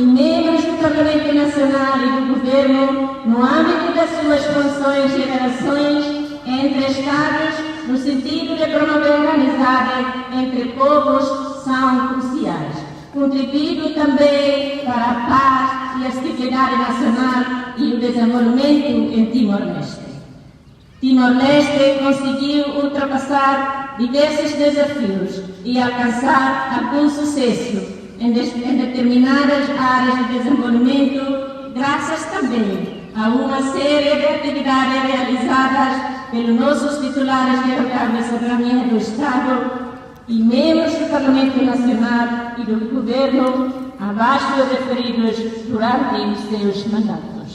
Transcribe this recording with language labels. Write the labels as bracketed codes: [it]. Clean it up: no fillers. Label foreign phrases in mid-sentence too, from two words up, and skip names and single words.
[pt] membros do Parlamento Nacional e do Governo, no âmbito das suas funções e relações entre Estados, no sentido de promover a amizade entre povos, são cruciais, contribuindo também para a paz e a estabilidade nacional e o desenvolvimento em Timor-Leste. Timor-Leste conseguiu ultrapassar diversos desafios e alcançar algum sucesso, em determinadas áreas de desenvolvimento, graças também a uma série de atividades realizadas pelos nossos titulares de órgãos de soberania do Estado e membros do Parlamento Nacional e do Governo, abaixo referidos durante os seus mandatos.